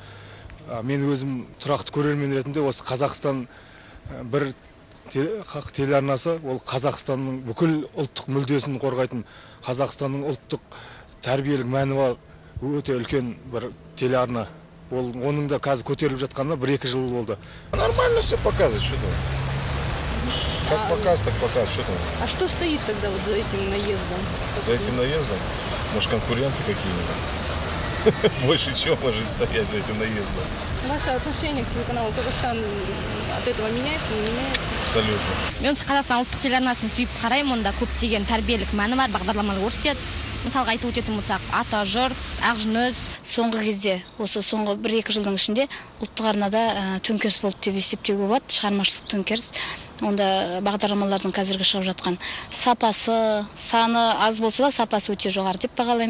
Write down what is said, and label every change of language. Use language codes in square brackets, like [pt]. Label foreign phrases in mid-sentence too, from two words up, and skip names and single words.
[kk] Мен өзім тұрақты көрермен ретінде осы Қазақстан бір телеарнасы, ол Қазақстанның бүкіл ұлттық мүддесін қорғайтын, Қазақстанның ұлттық тәрбиелік мәні бар өте үлкен бір телеарна. Оның да қазір көтеріліп жатқанына 1-2 жыл болды. [ru] Нормально все показывает, что там. Как показ, так показ, что там. А что стоит тогда вот за этим наездом? За этим наездом? Может, конкуренты какие-нибудь? Больше чего может стоять за этим наездом? Ваше отношение к телеканалу Казахстан от этого меняется, не меняется? Абсолютно. [kk] Мен Қазақстан ұлттық телеарнасын сүйіп қараймын, онда көптеген тәрбиелік мәні бар, бағдарламалар көрсетеді. Мысалға айтып өтетін болсақ, ата жұрт, Ақжүніс. Соңғы кезде, осы соңғы 1-2 жылдың ішінде ұлттық арнада төңкеріс болды деп есептеуге болады, шығармашылық төңкеріс. Онда бағдарламалардың қазіргі шығып жатқан сапасы, саны аз болса да сапасы өте жоғары деп бағалаймын.